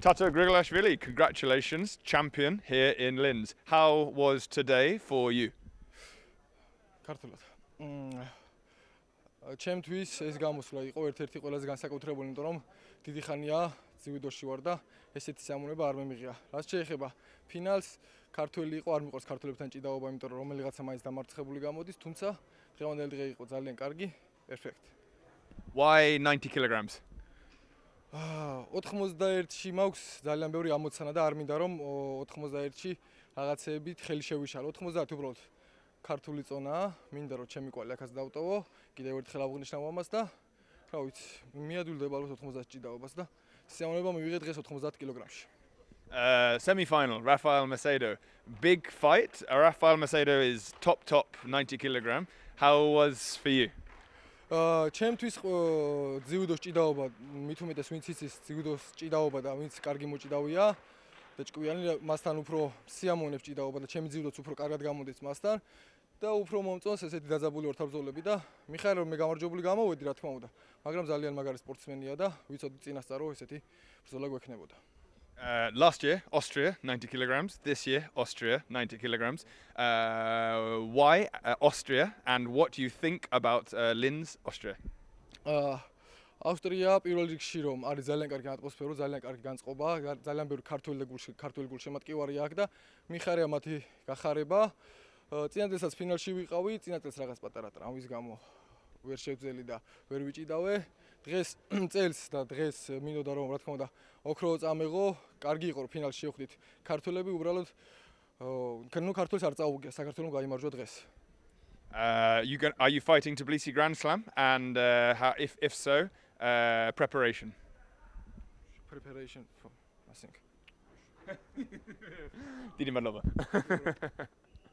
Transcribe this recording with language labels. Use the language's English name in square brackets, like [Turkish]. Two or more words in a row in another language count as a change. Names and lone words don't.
[English] Tato Grigolashvili, congratulations, champion here in Linz. How was today for you? [Georgian] ქართულად. ჩემთვის ეს გამოსვლა იყო ერთ-ერთი ყველაზე განსაკუთრებული, იმიტომ რომ დიდი ხანია ძიუდოში ვარ და ესეთი სიამოვნება არ მემიღია. რაც შეეხება ფინალს, ქართველი იყო, არ მიყვარს ქართველებთან ჭიდაობა, იმიტომ რომ რომელიღაცა მაინც დამარცხებული გამოდის, თუმცა დღევანდელი დღე იყო ძალიან კარგი, პერფექტ. [English] Why 90 kilograms? [Georgian] 91-ში მაქვს ძალიან ბევრი ამოცანა და არ მინდა რომ 91-ში რაღაცეებით ხელი შევიშალო. 90 უბრალოდ ქართული წონაა, მინდა რომ ჩემი კვალი აქაც დავტოვო, კიდევ ერთხელ აღვნიშნავ ამას და რა ვიცი, მიადვილდება ალბათ 90 ჭიდაობას და სიამოვნება მივიღე დღეს 90 კილოგრამში. [English] Semi-final, Rafael Macedo. Big fight. Rafael Macedo is top 90 kilogram. How was for you? [Georgian] ჩემთვის ძიუდოს ჭიდაობა, მით უმეტეს ვინც იცის ძიუდოს ჭიდაობა და ვინც კარგი მოჭიდავია და ჭკვიანი, მასთან უფრო სიამოვნებს ჭიდაობა და ჩემი ძიუდოც უფრო კარგად გამოდის მასთან და უფრო მომწონს ესეთი დაძაბული ორთაბრძოლები და მიხარია რომ მე გამარჯვებული გამოვედი, რა თქმა უნდა, მაგრამ ძალიან მაგარი სპორტსმენია და ვიცოდი წინასწარ რომ ესეთი ბრძოლა გვექნებოდა. [English] Last year, Austria, 90 kilograms. This year, Austria, 90 kilograms. Why Austria, and what do you think about Linz, Austria? [Georgian] ავსტრია პირველ რიგში რომ არის ძალიან კარგი ატმოსფერო, ძალიან კარგი განწყობა, ძალიან ბევრი ქართველი გულშემატკივარი აქვს და მიხარია მათი გახარება. წინადადსაც ფინალში ვიყავი, წინადადაც რაღაც პატარა ტრამვის გამო ვერ შევძელი და ვერ ვიჭიდავე. დღეს წელს და დღეს მინდოდა რომ რა თქმა უნდა ოქრო წამეღო, კარგი იყო რომ ფინალში შევხვდით ქართველები, უბრალოდ ქართველს არ წაუგია, საქართველოს გაიმარჯვა დღეს. [English] Are you fighting Tbilisi Grand Slam, and if so, preparation for I think. [Georgian] Დიდი მადლობა.